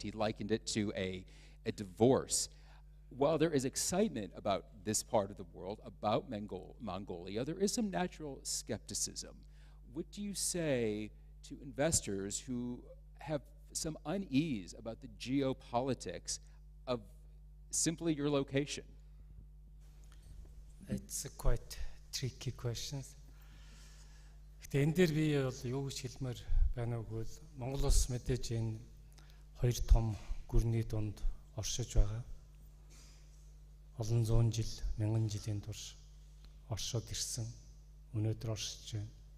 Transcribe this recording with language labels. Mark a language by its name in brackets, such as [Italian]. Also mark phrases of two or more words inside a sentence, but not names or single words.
[English] He likened it to a divorce. While there is excitement about this part of the world, about Mongolia, there is some natural skepticism. What do you say to investors who have some unease about the geopolitics of simply your location? It's a quite tricky question. [Mongolian] Гэхдээ энэ дээр би бол юу гэж хэлмээр байна вэ гэвэл Монгол улс мэдээж энэ хоёр том гүрний дунд оршиж байгаа. Олон зуун жил, мянган жилийн турш оршоод ирсэн. Өнөөдөр оршиж байна.